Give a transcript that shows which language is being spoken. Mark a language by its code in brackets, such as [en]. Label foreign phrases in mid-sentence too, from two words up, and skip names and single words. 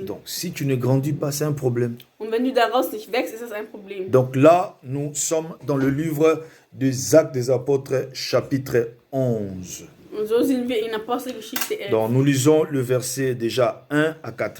[fr] Donc, si tu ne grandis pas, c'est un problème. [de] Und wenn du daraus nicht wächst, ist das ein Problem. [fr] Donc là, nous sommes dans le livre des Actes des Apôtres, chapitre 11. [de] Und so sind wir in Apostelgeschichte 11. [fr] Donc, nous lisons le verset déjà 1 à 4.